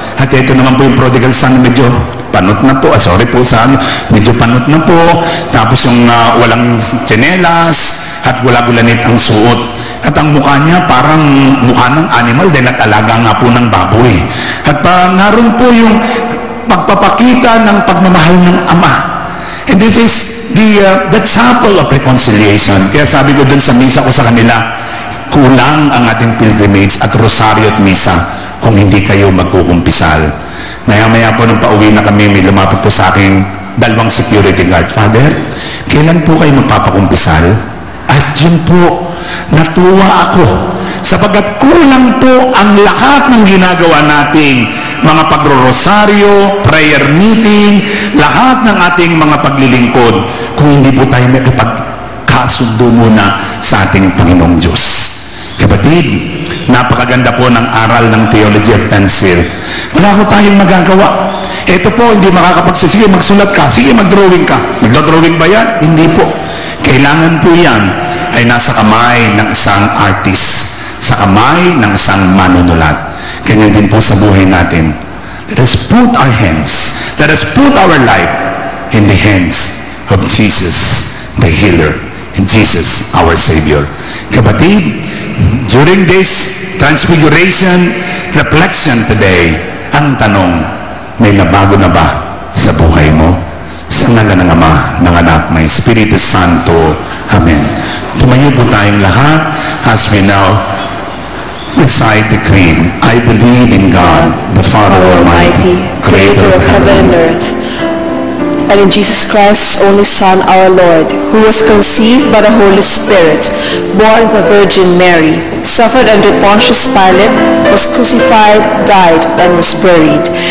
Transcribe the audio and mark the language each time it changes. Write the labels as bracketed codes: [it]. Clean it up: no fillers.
[tl] At ito naman po yung prodigal son, medyo panot na po, sorry po sa ano, medyo panot na po, tapos yung walang tsinelas at gula-gulanit ang suot. At ang mukha niya parang mukha ng animal dahil nag-alaga nga po ng baboy. At naroon po yung pagpapakita ng pagmamahal ng ama. [en] And this is the chapel of reconciliation. [tl] Kaya sabi ko dun sa misa ko sa kanila, kulang ang ating pilgrimage at rosaryo at misa kung hindi kayo magkukumpisal. Maya-maya po nung pauwi na kami, may lumapit po sa akin dalawang security guard. Father, kailan po kayo magpapakumpisal? At yun po, natuwa ako sapagkat kulang po ang lahat ng ginagawa nating mga pagro-rosaryo, prayer meeting, lahat ng ating mga paglilingkod kung hindi po tayo makipagkasundo muna sa ating Panginoong Diyos. Kapatid, napakaganda po ng aral ng Theology of Pencil. Wala ko tayong magagawa. Ito po, hindi makakapagssige, magsulat ka, sige mag-drawing ka. Mag-drawing ba yan? Hindi po. Kailangan po yan ay nasa kamay ng isang artist, sa kamay ng isang manunulat. Ganyan din po sa buhay natin. [en] Let us put our hands, let us put our life in the hands of Jesus, the healer, and Jesus, our Savior. [tl] Kapatid, [en] during this transfiguration reflection today, [tl] ang tanong, may nabago na ba sa buhay mo? Sa ngalan ng Ama, ng Anak, ng Espiritu Santo. Amen. Tumayo po tayong lahat [en] as we now recite the creed. I believe in God, the Father Almighty, creator of heaven and earth, and in Jesus Christ, only Son, our Lord, who was conceived by the Holy Spirit, born of the Virgin Mary, suffered under Pontius Pilate, was crucified, died, and was buried.